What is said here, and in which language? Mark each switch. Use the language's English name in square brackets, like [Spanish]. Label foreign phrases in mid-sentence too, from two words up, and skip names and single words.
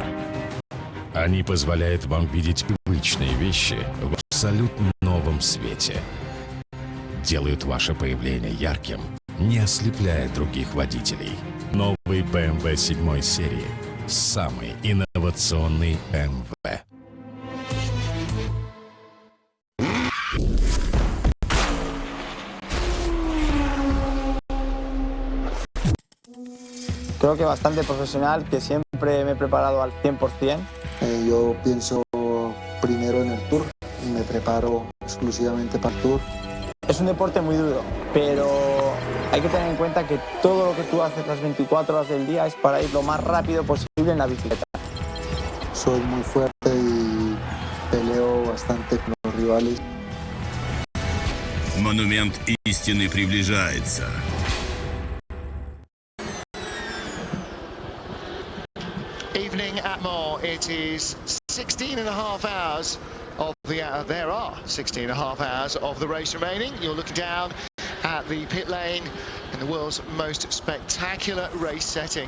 [Russian] Они позволяют вам видеть привычные вещи в абсолютно новом свете. Делают ваше появление ярким, не ослепляя других водителей. Новый BMW 7 серии. Самый инновационный BMW. [Spanish] Creo que bastante profesional, que siempre me he preparado al 100%. Yo pienso primero en el Tour, me preparo exclusivamente para el Tour. Es un deporte muy duro, pero hay que tener en cuenta que todo lo que tú haces las 24 horas del día es para ir lo más rápido posible en la bicicleta. Soy muy fuerte y peleo bastante con los rivales. [Russian] Монумент истины приближается. [English] Evening at Mans, it is 16 and a half hours of the there are 16 and a half hours of the race remaining. You're looking down at the pit lane in the world's most spectacular race setting.